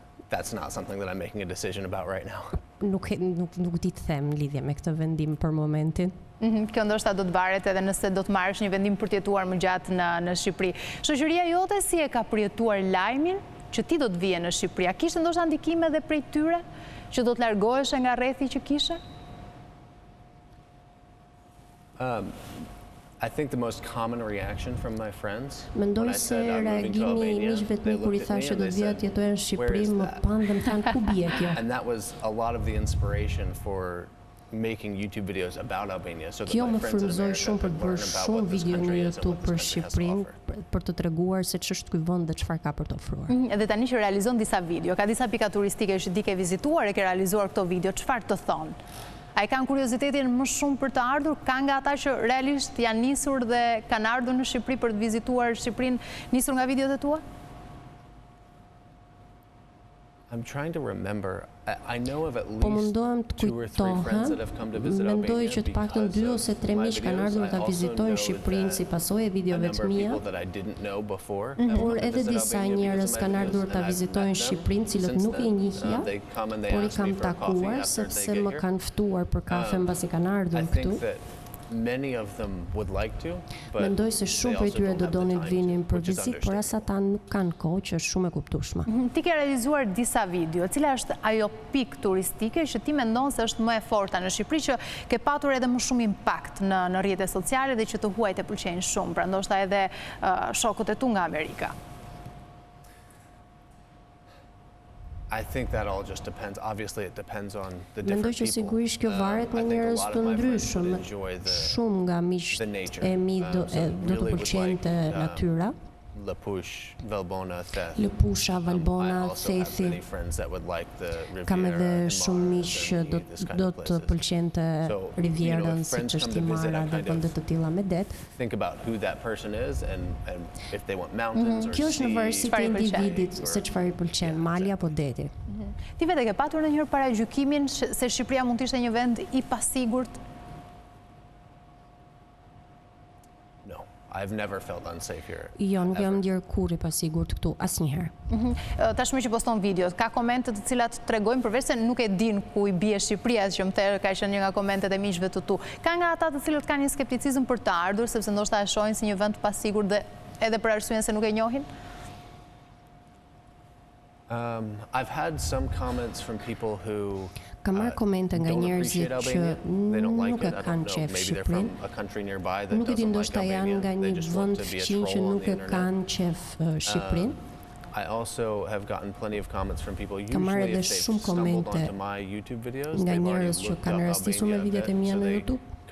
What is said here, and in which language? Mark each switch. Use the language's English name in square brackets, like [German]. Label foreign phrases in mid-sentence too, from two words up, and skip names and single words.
[English] that's not something that I'm making a decision about right now. [Albanian] Nuk di të them lidhje me këtë vendim për momentin. Kjo ndoshta do të varet edhe nëse do të marrësh një vendim për të jetuar më gjatë në Shqipëri. Shoqëria jote si e ka përjetuar lajmin që ti do të vije në Shqipëri? A kishte ndoshta ndikime edhe prej tyre që do të largohesh nga rrethi që kishe? [English] I think the most common reaction from my friends. [Albanian] Mendoj se reagimi i miqve të mi kur I thash që do vija të jetoja në Shqipëri më pan dhe më thanë ku bie kjo. [English] And that was a lot of the inspiration for making YouTube videos about Albania. So [Albanian] kjo më frymëzoi shumë për të bërë shumë video në YouTube për Shqipërinë, për të treguar se ç'është ky vend dhe çfarë ka për të ofruar. Edhe tani që realizon disa video, ka disa pika turistike që ti ke vizituar e ke realizuar këto video, çfarë të thonë? A I kanë kuriozitetin më shumë për të ardhur? Ka nga ata që realisht janë nisur dhe kanë ardhur në Shqipëri për të vizituar Shqipërinë nisur nga videot e tua? [English] I'm trying to remember. I know of at [Albanian] Po mundohem të kujtohem, mendoj që të paktën 2 ose 3 miq kanë ardhur ta vizitojnë Shqipërinë si pasojë e videove të mia. Por edhe disa njerëz kanë ardhur ta vizitojnë Shqipërinë, cilët nuk I njihja, por I kam takuar sepse më kanë ftuar për kafe mbasi kanë ardhur këtu. [English] Many of them would like to, but [Albanian] mendoj se shumë prej tyre do donin të vinin për vizitë, por as ata nuk kanë kohë, që është shumë e kuptueshme. Ti ke realizuar disa video, cila është ajo pikë turistike që ti mendon se është më e forta në Shqipëri, që ke patur edhe më shumë impakt në rrjetet sociale dhe që të huajt e pëlqejnë shumë, pra ndoshta edhe shokët e tu nga Amerika? [English] I think that all just depends. Obviously, it depends on the different [Albanian] Mendoj që sigurisht kjo varet nga njerëz të ndryshëm. Shumë nga miqtë e mi do të pëlqente natyra. Lëpusha, Valbona, Thethi. Kam edhe shumë miq që do të pëlqente Rivierën, siç është I Mara dhe vende të tilla me det. Kjo është në varësi të individit se çfarë I pëlqen, mali apo deti. Ti vetë ke patur ndonjëherë paragjykimin se Shqipëria mund të ishte një vend I pasigurt? [English] I've never felt unsafe here. [Albanian] Jo, nuk jam ndjer kurrë I pasigurt këtu asnjëherë. Tashmë që poston videot, ka komente të cilat tregojnë përveç se nuk e din ku I bie Shqipëria, që më thërë ka qenë një nga komentet e miqve të tu. Ka nga ata të cilët kanë një skepticizëm për të ardhur, sepse ndoshta e shohin si një vend të pasigurt dhe edhe për arsyeën se nuk e njohin? [English] I've had some comments from people who [Albanian] Kam marrë komente nga njerëzit që nuk e kanë qef Shqipërinë. Nuk e di ndoshta janë nga një vend fqin që nuk e kanë qef Shqipërinë. Kam marrë edhe shumë komente nga njerëz që kanë rastisur me videot e mia në YouTube.